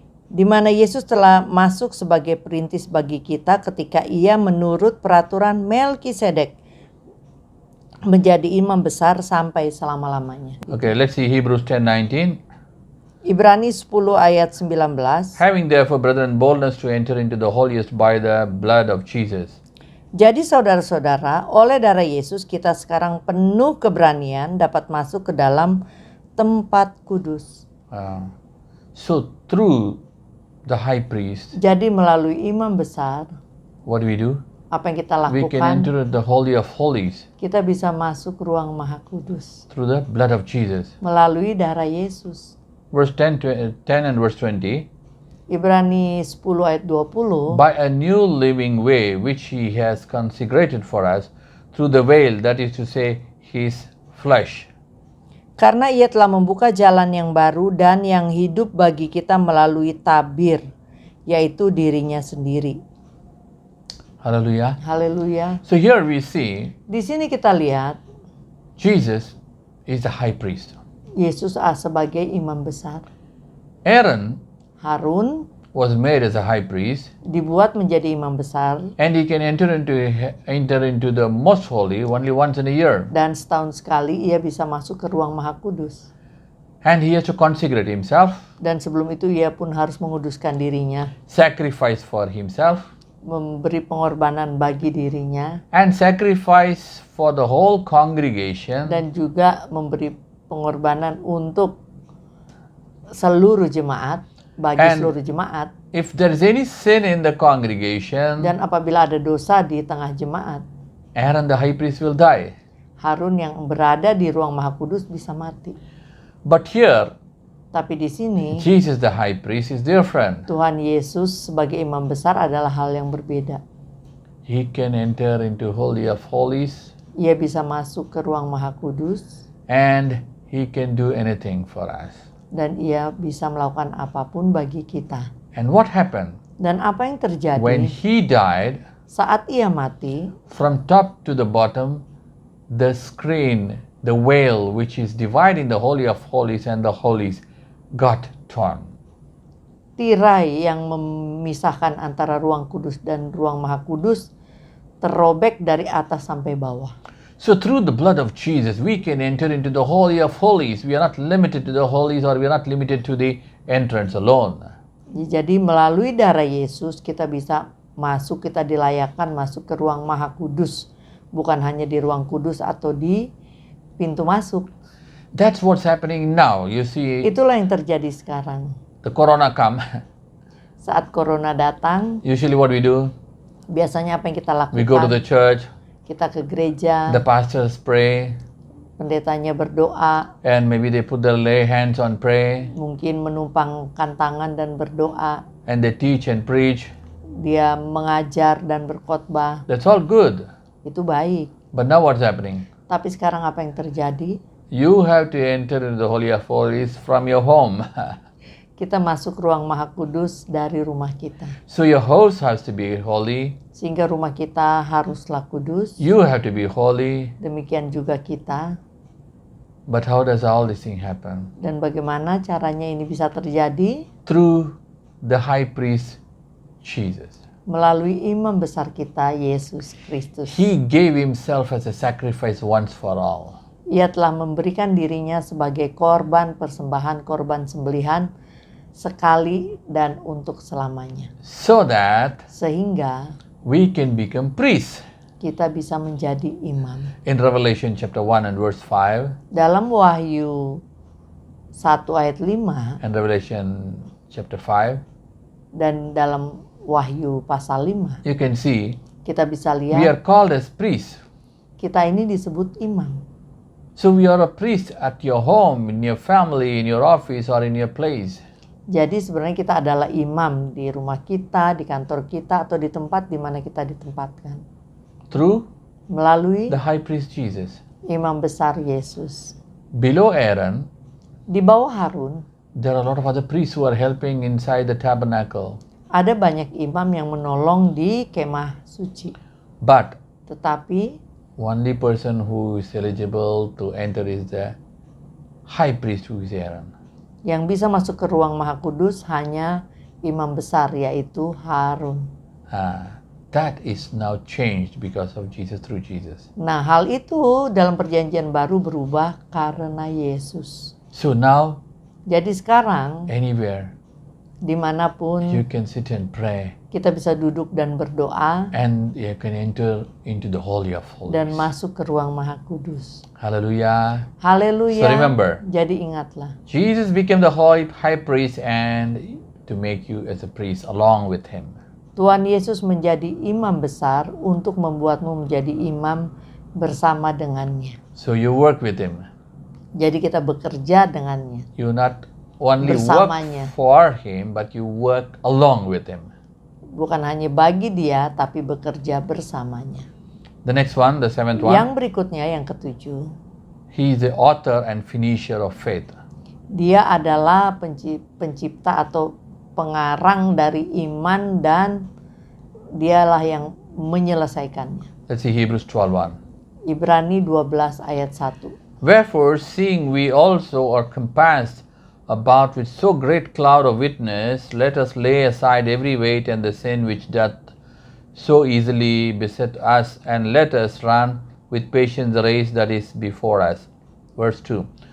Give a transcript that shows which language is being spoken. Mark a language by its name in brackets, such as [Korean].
[Indonesian] Di mana Yesus telah masuk sebagai perintis bagi kita ketika ia menurut peraturan Melkisedek menjadi imam besar sampai selama-lamanya. [English] Okay, let's see Hebrews 10:19. [Indonesian] Ibrani 10 ayat 19. [English] Having therefore, brethren, boldness to enter into the holiest by the blood of Jesus. [Indonesian] Jadi saudara-saudara, oleh darah Yesus kita sekarang penuh keberanian dapat masuk ke dalam tempat kudus. [English] So through the high priest, [Indonesian] Jadi melalui imam besar, [English] what do? [Indonesian] apa yang kita [English] We can [Indonesian] lakukan? [English] enter the holy of holies [Indonesian] Kita bisa masuk ruang maha kudus [English] through the blood of Jesus. [Indonesian] melalui darah Yesus. [English] Verse 10 and verse 20. [Indonesian] Ibrani 10 ayat 20. [English] By a new living way which he has consecrated for us through the veil, that is to say, his flesh. [Indonesian] Karena ia telah membuka jalan yang baru dan yang hidup bagi kita melalui tabir, yaitu dirinya sendiri. [English] Hallelujah. [Indonesian] Haleluya. [English] So here we see [Indonesian] Di sini kita lihat [English] Jesus is the high priest. [Indonesian] Yesus sebagai imam besar. [English] Aaron [Indonesian] Harun [English] was made as a high priest, [Indonesian] dibuat menjadi imam besar [English] and he can enter into the most holy only once in a year. [Indonesian] dan setahun sekali ia bisa masuk ke ruang maha kudus. [English] And he has to consecrate himself, [Indonesian] Dan sebelum itu ia pun harus menguduskan dirinya, [English] sacrifice for himself, [Indonesian] memberi pengorbanan bagi dirinya, [English] and sacrifice for the whole congregation. [Indonesian] dan juga memberi pengorbanan untuk seluruh jemaat, bagi [English] And [Indonesian] seluruh jemaat. [English] if there is any sin in the congregation, [Indonesian] Dan apabila ada dosa di tengah jemaat, [English] Aaron the high priest will die. [Indonesian] Harun yang berada di ruang maha kudus bisa mati. [English] But here, [Indonesian] Tapi di sini [English] Jesus the high priest is different. [Indonesian] Tuhan Yesus sebagai imam besar adalah hal yang berbeda. [English] He can enter into holy of holies, [Indonesian] Ia bisa masuk ke ruang maha kudus [English] and he can do anything for us. [Indonesian] dan ia bisa melakukan apapun bagi kita. [English] And what happened? [Indonesian] Dan apa yang terjadi [English] When he died, [Indonesian] saat ia mati, [English] from top to the bottom, the screen, the veil which is dividing the Holy of Holies and the Holies got torn. [Indonesian] tirai yang memisahkan antara ruang kudus dan ruang maha kudus terrobek dari atas sampai bawah. [English] So through the blood of Jesus, we can enter into the Holy of Holies. We are not limited to the Holies, or we are not limited to the entrance alone. [Indonesian] Jadi melalui darah Yesus kita bisa masuk, kita dilayakkan masuk ke ruang maha kudus. Bukan hanya di ruang kudus atau di pintu masuk. [English] That's what's happening now. You see, [Indonesian] Itulah yang terjadi sekarang. [English] the corona come. [Indonesian] Saat corona datang, [English] Usually what we do, [Indonesian] biasanya apa yang kita [English] we go to [Indonesian] lakukan? [English] the church, [Indonesian] Kita ke gereja, [English] the pastors pray, [Indonesian] pendetanya berdoa, [English] and maybe they put their lay hands on pray, [Indonesian] mungkin menumpangkan tangan dan berdoa. [English] and they teach and preach. [Indonesian] Dia mengajar dan berkhotbah. [English] That's all good. [Indonesian] Itu baik. [English] But now what's happening? [Indonesian] Tapi sekarang apa yang terjadi? [English] You have to enter into the Holy of Holies from your home. [Indonesian] Kita masuk ruang maha kudus dari rumah kita. [English] So your house has to be holy. [Indonesian] Sehingga rumah kita haruslah kudus. [English] You have to be holy. [Indonesian] Demikian juga kita. [English] But how does all this thing happen? [Indonesian] Dan bagaimana caranya ini bisa terjadi? [English] Through the high priest Jesus. [Indonesian] Melalui imam besar kita, Yesus Kristus. [English] He gave himself as a sacrifice once for all. [Indonesian] Ia telah memberikan dirinya sebagai korban persembahan, korban sembelihan sekali dan untuk selamanya. [English] So that [Indonesian] Sehingga [English] we can become priests. [Indonesian] kita bisa menjadi imam. [English] In Revelation chapter 1 and verse 5 [Indonesian] Dalam Wahyu 1 ayat 5 [English] and Revelation chapter 5, [Indonesian] dan dalam Wahyu pasal 5, [English] you can see [Indonesian] kita bisa [English] we are [Indonesian] lihat [English] called as priests. [Indonesian] kita ini disebut imam. [English] So we are a priest at your home, in your family, in your office, or in your place. [Indonesian] Jadi sebenarnya kita adalah imam di rumah kita, di kantor kita, atau di tempat di mana kita ditempatkan. [English] Through [Indonesian] Melalui [English] the high priest Jesus. [Indonesian] imam besar Yesus. [English] Below Aaron, [Indonesian] Di bawah Harun, [English] there are a lot of other priests who are helping inside the tabernacle. [Indonesian] ada banyak imam yang menolong di kemah suci. [English] But [Indonesian] Tetapi [English] only person who is eligible to enter is the high priest, who is Aaron. [Indonesian] yang bisa masuk ke ruang maha kudus hanya imam besar, yaitu Harun. [English] That is now changed because of Jesus, through Jesus. [Indonesian] Nah, hal itu dalam perjanjian baru berubah karena Yesus. [English] So now, [Indonesian] Jadi sekarang, [English] anywhere you [Indonesian] dimanapun [English] can sit and pray, [Indonesian] kita bisa duduk dan berdoa [English] and you can enter into the Holy of [Indonesian] dan [English] Holies. [Indonesian] masuk ke ruang maha kudus. [English] Hallelujah. [Indonesian] Haleluya. [English] So remember, [Indonesian] Jadi ingatlah, [English] Jesus became the high priest and to make you as a priest along with him. [Indonesian] Tuhan Yesus menjadi imam besar untuk membuatmu menjadi imam bersama dengannya. [English] So you work with him. [Indonesian] Jadi kita bekerja dengannya. [English] You not only [Indonesian] Bersamanya. [English] work for him, but you work along with him. [Indonesian] Bukan hanya bagi dia, tapi bekerja bersamanya. [English] The next one, the seventh [Indonesian] Yang [English] one, [Indonesian] berikutnya, yang ketujuh, [English] he is the author and finisher of faith. [Indonesian] dia adalah pencipta atau pengarang dari iman dan dialah yang menyelesaikannya. [English] Let's see Hebrews 12:1. [Indonesian] Ibrani 12 ayat 1. [English] Wherefore, seeing we also are compassed about with so great cloud of witness, let us lay aside every weight and the sin which doth so easily beset us, and let us run with patience the race that is before us. Verse 2.